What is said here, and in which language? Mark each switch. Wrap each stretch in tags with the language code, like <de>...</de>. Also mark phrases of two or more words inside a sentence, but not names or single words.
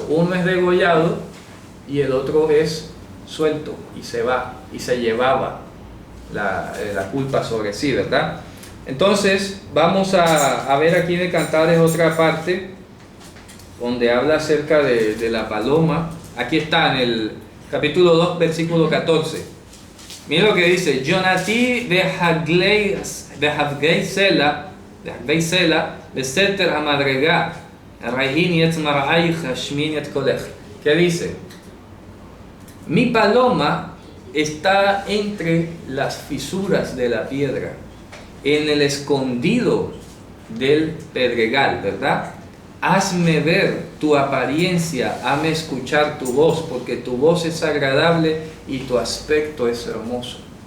<es>Uno es degollado y el otro es suelto y se va y se llevaba la culpa sobre sí, ¿verdad? Entonces vamos a ver aquí en el Cantares otra parte donde habla acerca de la paloma. Aquí está en el capítulo 2, versículo 14. Mira lo que dice:</es> <he>יונתי בחגוי הסלע בסתר המדרגה הראיני את מראיך השמיעיני את קולך.</he> <es>¿Qué dice? Mi paloma está entre las fisuras de la piedra, en el escondido del pedregal, ¿verdad? Hazme ver tu apariencia, hazme escuchar tu voz, porque tu voz es agradable y tu aspecto es hermoso.</es>